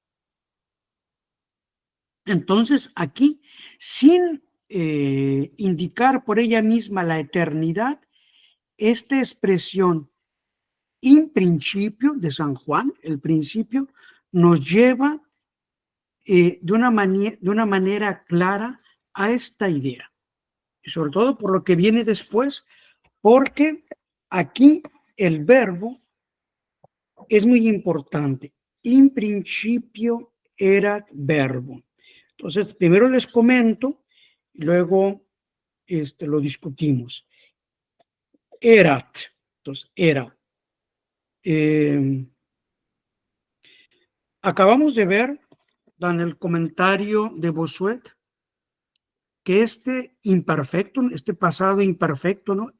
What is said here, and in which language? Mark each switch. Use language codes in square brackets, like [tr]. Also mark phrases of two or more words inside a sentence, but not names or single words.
[es] Entonces, aquí, sin indicar por ella misma la eternidad, esta expresión [la] in principio [es] de San Juan, el principio, nos lleva de una manera clara a esta idea. y sobre todo por lo que viene después, porque aquí el verbo es muy importante. [la] In principio erat verbo. [es] Entonces, primero les comento y luego lo discutimos. Erat. Entonces, era. Acabamos de ver en el comentario de Bossuet que este imperfecto, este pasado imperfecto, ¿no?